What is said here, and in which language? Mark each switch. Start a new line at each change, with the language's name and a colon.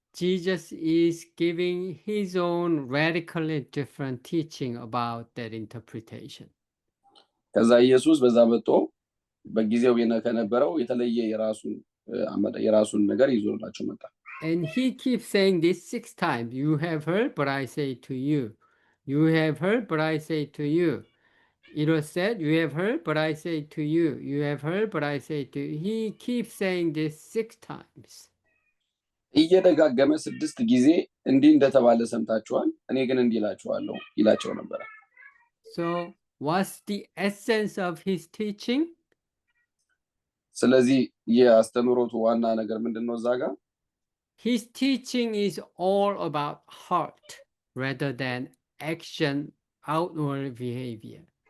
English: Jesus is giving his own radically different teaching about that interpretation.
Amharic: ከዛ ኢየሱስ በዛ መጥቶ በጊዜው ከነበረው የተለየ የራሱን ነገር ይዞላቸው መጣ።
English: And he keeps saying this 6 times. You have heard, but I say to you. You have heard, but I say to you. It was said, you have heard, but I say to you. You have heard, but I say to you. He keeps saying this 6 times.
Amharic: እየደጋገመ 6 ጊዜ እንዲህ እንደተባለ ሰምታችኋል እኔ ግን እንዲህ እላችኋለሁ ይላቸው ነበር
English: So what's the essence of his teaching?
Amharic: ስለዚህ የአስተምሮቱ ዋና ነገር ምንድነው ዛጋ
English: His teaching is all about heart rather than action, outward behavior.